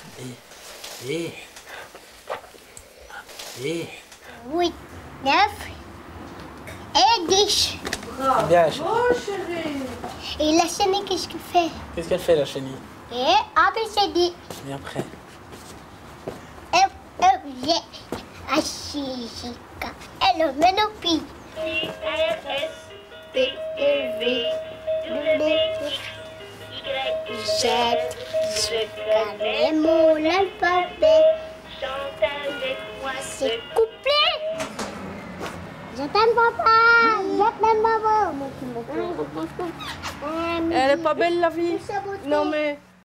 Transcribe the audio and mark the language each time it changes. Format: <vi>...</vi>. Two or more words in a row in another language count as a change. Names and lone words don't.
<fr>8, 9 et 10. Bien, Et la chenille, qu'est-ce qu'elle fait? qu'est-ce qu'elle fait, la chenille? Et ABCD. Et après? F, E, G, H, I, J, K, L, M, N, O, P. P, E, V, W, Z, jusqu'à les mots, l'alphabet. C'est couplet. Je t'aime papa, je t'aime maman. Elle est pas belle la vie. Non mais</fr>